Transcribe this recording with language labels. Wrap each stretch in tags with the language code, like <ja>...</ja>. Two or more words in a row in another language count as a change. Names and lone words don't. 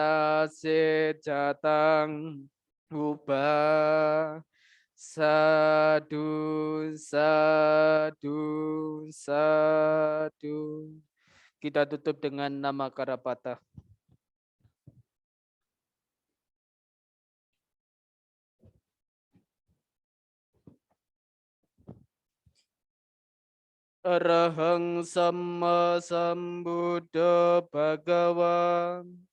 <pi>sasejatang ubah sadu sadu sadu.</pi> <id>Kita tutup dengan nama Karapata.</id> <pi>Arahang Sama Sambuddha Bhagawa.</pi>